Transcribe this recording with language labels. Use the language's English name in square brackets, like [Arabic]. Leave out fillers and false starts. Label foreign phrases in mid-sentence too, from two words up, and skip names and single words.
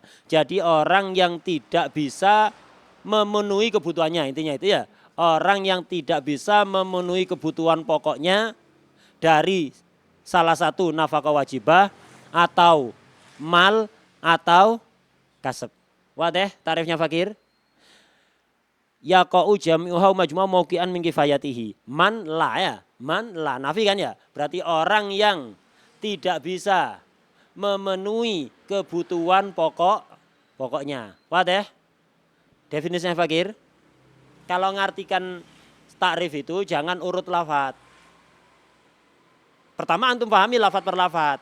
[Indonesian] Jadi orang yang tidak bisa memenuhi kebutuhannya, intinya itu ya. Orang yang tidak bisa memenuhi kebutuhan pokoknya dari salah satu nafkah wajibah atau mal atau kasab. Wadah tarifnya fakir? [Arabic] يقع جميعها مجموعها موقعا من كفايته. Man la ya, man la nafi kan ya. [Indonesian] Berarti orang yang tidak bisa memenuhi kebutuhan pokoknya. Wadah? Definisinya fakir? Kalau ngartikan takrif itu jangan urut lafaz. Pertama antum pahami lafaz per lafaz.